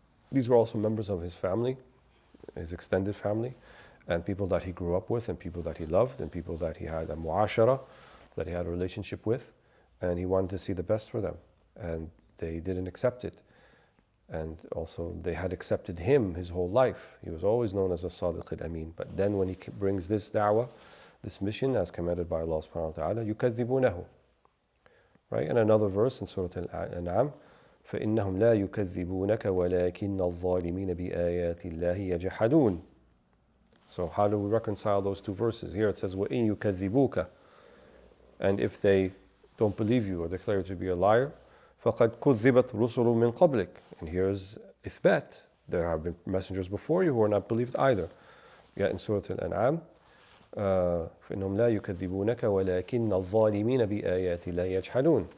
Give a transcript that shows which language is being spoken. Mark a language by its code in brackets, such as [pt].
[en] These were also members of His family, His extended family, and people that He grew up with, and people that He loved, and people that He had a mu'ashara, that He had a relationship with, and He wanted to see the best for them. And they didn't accept it. And also they had accepted Him His whole life. He was always known as a Sadiq al-Amin. But then when He brings this da'wah, this mission as commanded by Allah subhanahu wa ta'ala, [ar] يُكَذِّبُونَهُ. [en] Right? And another verse in Surah Al-An'am, [ar] فَإِنَّهُمْ لَا يُكَذِّبُونَكَ وَلَكِنَّ الظَّالِمِينَ بِآيَاتِ اللَّهِ يَجْحَدُونَ. [en] So how do we reconcile those two verses? Here it says, [ar] وَإِن يُكَذِّبُوكَ. [en] And if they don't believe you or declare you to be a liar, [ar] فَقَدْ كُذِّبَتْ رُسُلٌ مِّن قَبْلِكَ. [en] And here's إثبات. There have been messengers before you who are not believed either. Yet in Surah Al-An'am, [ar] فإنهم لا يكذبونك ولكن الظالمين بآيات الله يجحدون.